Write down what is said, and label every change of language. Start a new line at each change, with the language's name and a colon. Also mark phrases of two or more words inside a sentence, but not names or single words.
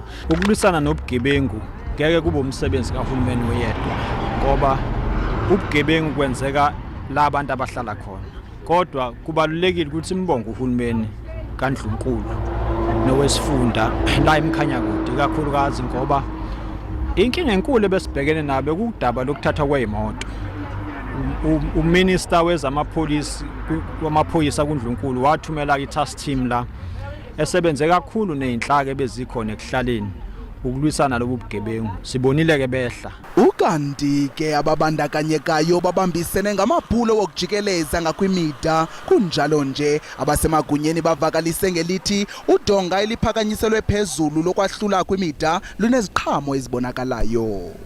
Zulu: Ukulwisana nobugebengu ngeke kube umsebenzi kahulumeni oyedwa ngoba ubugebengu kwenzeka la abantu abahlala khona, kodwa kubalulekile ukuthi imbongo uhulumeni kaNdlunkulu nowesifunda la emkhanyakude kakhulukazi ngoba inkinga enkulu ebesibhekene nabe kudaba lokuthatha kwezimoto. Uminister wamaphoyisa kuNdlunkulu wathumela i-
English: task team
Zulu: la esebenze kakhulu nezinhlaka ebezikhona ekuhlaleni ukulwisana lobu bugebengu. Sibonile ke behla.
Xhosa: Ukanti ke ababandakanyekayo babambisene ngamaphulo wokujikeleza ngakwimida. Kunjalo nje abasemagunyeni bavakalise ngelithi udonga eliphakanyiselwe phezulu lokwahlula kwimida luneziqhamo ezibonakalayo.